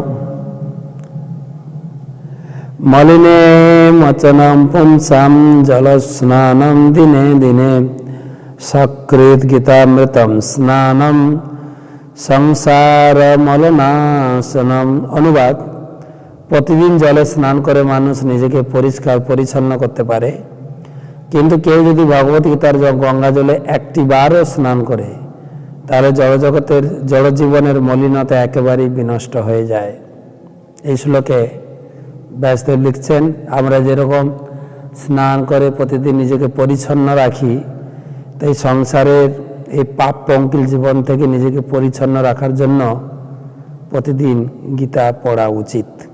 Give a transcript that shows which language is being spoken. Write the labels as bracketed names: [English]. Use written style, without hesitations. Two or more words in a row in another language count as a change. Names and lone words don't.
[Sanskrit] मलिने मचनं पुंसां जलस्नानं दिने दिने, सकृत गीतामृतं स्नानं संसार मलनाशनम। [Bangla] অনুবাদ: প্রতিদিন জলে স্নান করে মানুষ নিজেকে পরিষ্কার পরিচ্ছন্ন করতে পারে, কিন্তু কেউ যদি ভগবত গীতার গঙ্গা জলে একটি বারও স্নান করে তাহলে জড় জগতের জড় জীবনের মলিনতা একেবারেই বিনষ্ট হয়ে যায়। এই শ্লোকে ব্যাসদেব লিখছেন, আমরা যেরকম স্নান করে প্রতিদিন নিজেকে পরিচ্ছন্ন রাখি, তাই সংসারের এই পাপ পঙ্কিল জীবন থেকে নিজেকে পরিচ্ছন্ন রাখার জন্য প্রতিদিন গীতা পড়া উচিত।